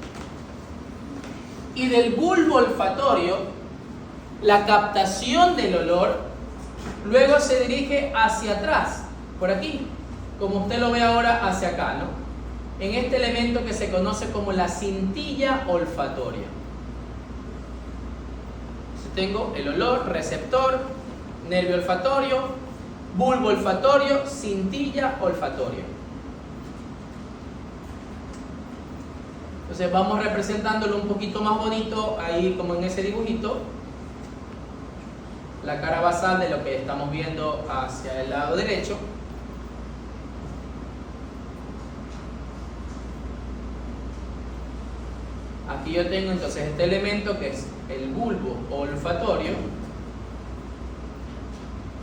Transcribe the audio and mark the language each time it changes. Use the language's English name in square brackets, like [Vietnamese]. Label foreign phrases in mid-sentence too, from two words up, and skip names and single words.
[Spanish] Y del bulbo olfatorio, la captación del olor luego se dirige hacia atrás, por aquí, como usted lo ve ahora hacia acá, ¿no? En este elemento que se conoce como la cintilla olfatoria. Tengo el olor, receptor, nervio olfatorio, bulbo olfatorio, cintilla olfatoria. Entonces vamos representándolo un poquito más bonito ahí como en ese dibujito. La cara basal de lo que estamos viendo hacia el lado derecho. Aquí yo tengo entonces este elemento que es el bulbo olfatorio.